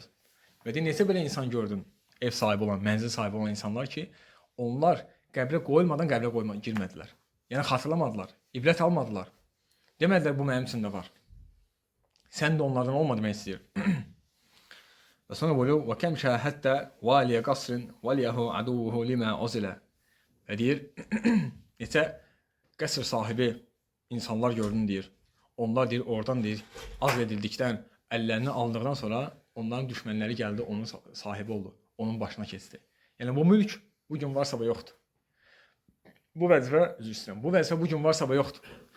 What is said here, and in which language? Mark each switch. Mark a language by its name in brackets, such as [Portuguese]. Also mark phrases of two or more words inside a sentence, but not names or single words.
[Azerbaijani] Və deyir, neçə belə insan gördün, ev sahibi olan, mənzil sahibi olan insanlar ki, onlar qəbrə qoyulmadan girmədilər. Yəni xatırlamadılar, ibrət almadılar. Demədilər, bu mənim üçün də var. Sən də onlardan olma demək istəyir. Və sonra buyuruyor, [Arabic] وَكَمْ شَاهَدَّ وَالِيَ قَصْرٍ وَلِيَهُ عَدُوهُ لِمَا عُزِلَ. [Azerbaijani] Və deyir, neçə qəsr sahibi insanlar gördün deyir. Onlar deyir, oradan deyir, azl edildikdən, əllərini aldıqdan sonra onların düşmənləri gəldi, onun sahibi oldu, onun başına keçdi. Yəni bu mülk bugün varsa və yoxdur. Bu vəzifə bugün varsa və yoxdur.